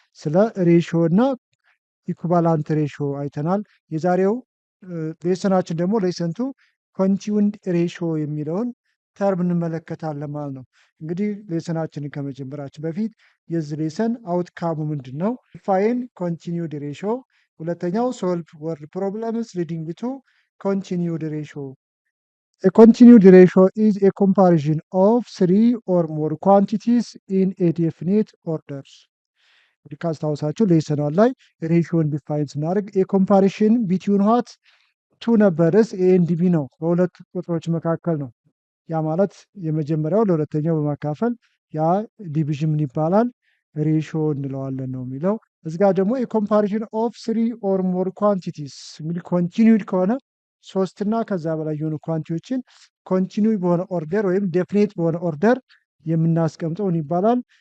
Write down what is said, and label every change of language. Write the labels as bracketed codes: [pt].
[am] ስለ ሬሽዮ እና ኢኩቫላንት ሬሽዮ አይተናል። የዛሬው ሌሰናችን ደግሞ ሌሰንቱ ኮንቲዩንድ ሬሽዮ የሚለውን ተርም እንመለከታለን ማለት ነው። እንግዲህ ሌሰናችንን ከመጀመራችን በፊት የዚህ ሌሰን አውትካሙ ምንድን ነው? [en] ፋይን ኮንቲኒዩድ ሬሽዮ፣ ሁለተኛው ሶልቭ ወርድ ፕሮብለምስ ሊዲንግ ቱ ኮንቲኒዩድ ሬሽዮ። A continued ratio is a comparison of three or more quantities in a definite order. [am] እንግዲህ ካስታወሳችሁ ሌሰናል ላይ ሬሽዮን ዲፋይን ስናደርግ የኮምፓሪሽን [en] ቢትዊን ዋት ቱ ነበርስ ኤ ኤንድ ቢ [am] ነው፣ በሁለት ቁጥሮች መካከል ነው። ያ ማለት የመጀመሪያው ለሁለተኛው በማካፈል ያ ዲቪዥን ምን ይባላል? ሬሽዮ እንለዋለን ነው የሚለው። እዚጋ ደግሞ የኮምፓሪሽን [en] ኦፍ ስሪ ኦር ሞር ኳንቲቲስ [am] እንግዲህ ኮንቲኒዩድ ከሆነ ሶስትና ከዛ በላይ የሆኑ ኳንቲቲዎችን ኮንቲኒዩድ በሆነ ኦርደር ወይም ዴፊኒት በሆነ ኦርደር የምናስቀምጠው ምን ይባላል?